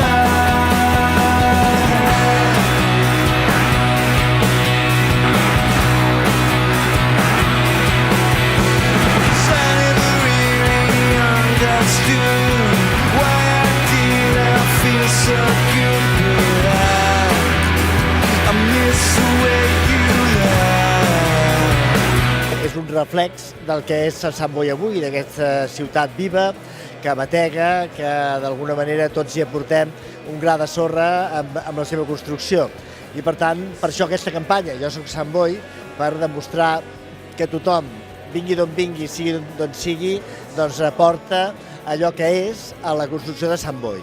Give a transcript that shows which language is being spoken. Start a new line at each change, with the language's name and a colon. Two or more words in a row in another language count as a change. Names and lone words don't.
English: I never really understood why I feel so good, but I miss the way you lie.
Catalan: És un reflex del que és Sant Boi avui, d'aquesta ciutat viva, que batega, que d'alguna manera tots hi aportem un gra de sorra amb la seva construcció. I per tant, per això aquesta campanya, Jo soc Sant Boi, per demostrar que tothom, vingui d'on vingui, sigui d'on sigui, doncs aporta allò que és a la construcció de Sant Boi.